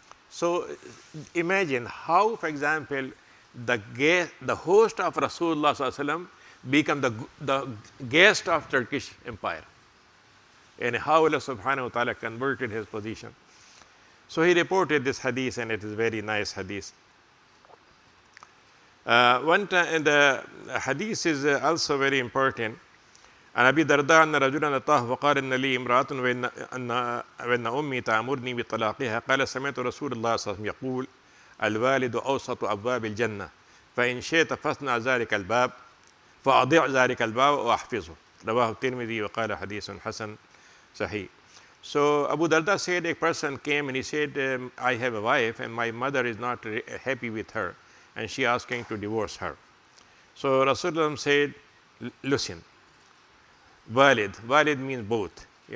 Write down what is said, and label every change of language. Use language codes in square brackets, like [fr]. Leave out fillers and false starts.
[en] So imagine how, for example, the host of Rasulullah Sallallahu Alaihi Wasallam become the guest of Turkish Empire, and how Allah Subhanahu wa Taala converted his position. So he reported this hadith, and it is very nice hadith. One time, the hadith is also very important. [ar] عن أبي الدرداء أن رجلا أتاه فقال إن لي امرأة وإن أمي تأمرني بطلاقها قال سمعت رسول الله صلى الله عليه وسلم يقول الوالد أوسط أبواب الجنة فإن شئت فاصنع ذلك الباب فأضع ذلك الباب وأحفظه رواه الترمذي وقال حديث حسن صحيح. [en] So Abu Darda said a person came and he said, I have a wife and my mother is not happy with her and she asking to divorce her. So Rasulullah said, listen, Walid means both.